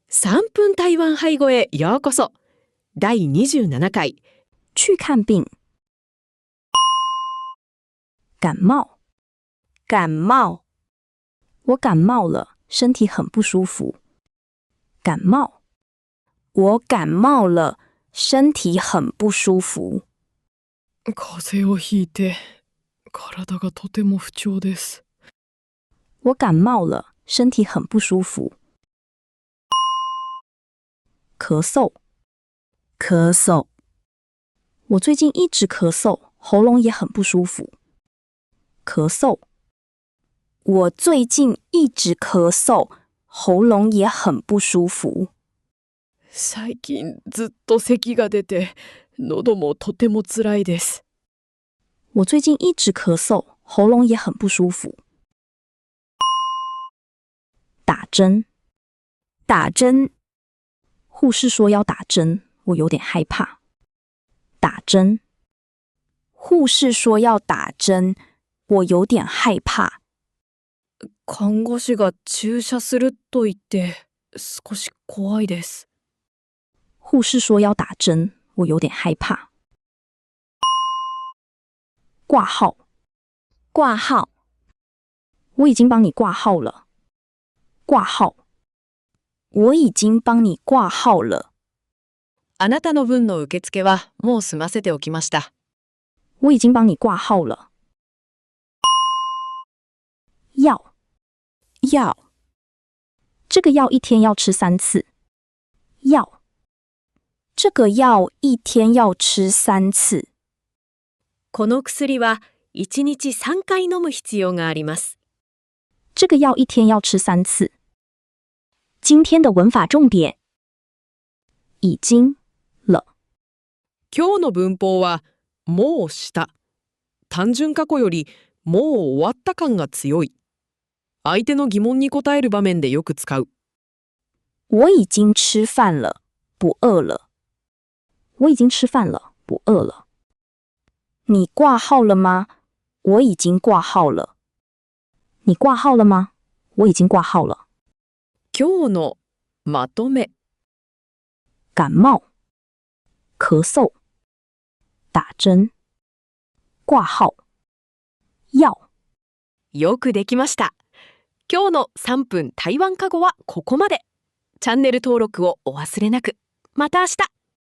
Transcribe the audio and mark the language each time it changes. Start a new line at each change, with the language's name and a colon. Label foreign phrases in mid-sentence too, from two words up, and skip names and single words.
Japanese: 3 分台湾配語へようこそ。第27回。
Chinese: 去看病。感冒。感冒。我感冒了，身体很不舒服。感冒。我感冒了，身体很不舒服。
Japanese: 風邪をひいて、体がとても不調です。
Chinese: 我感冒了，身体很不舒服。咳嗽。咳嗽。我最近一直咳嗽，喉咙也很不舒服。咳嗽。我最近一直咳嗽，喉咙也很不舒服。
Japanese: 最近ずっと咳が出て、喉もとてもつらいです。
Chinese: 我最近一直咳嗽，喉咙也很不舒服。打针。打针。护士说要打针，我有点害怕。打针。护士说要打针，我有点害怕。
Japanese: 看護師が注射すると言って、少し怖いです。
Chinese: 护士说要打针，我有点害怕。挂号。挂号。我已经帮你挂号了。挂号。我已经帮你挂号了。
Japanese: あなたの分の受付はもう済ませておきました。
Chinese: 我已经帮你挂号了。药。药。这个药一天要吃3次。药。这个药一天要吃3次。
Japanese: この薬は1日3回飲む必要があります。
Chinese: 这个药一天要吃3次。今天的文法重点。已经了。
Japanese: 今日の文法は、もうした。単純過去より、もう終わった感が強い。相手の疑問に答える場面でよく使う。
Chinese: 我已经吃饭了，不饿了。我已经吃饭了，不饿了。你挂号了吗？我已经挂号了。你挂号了吗？我已经挂号了。
Japanese: 今日のまとめ。
Chinese: 感冒。咳嗽。打針。掛号。藥。
Japanese: よくできました。今日の3分台湾過語はここまで。チャンネル登録をお忘れなく。また明日。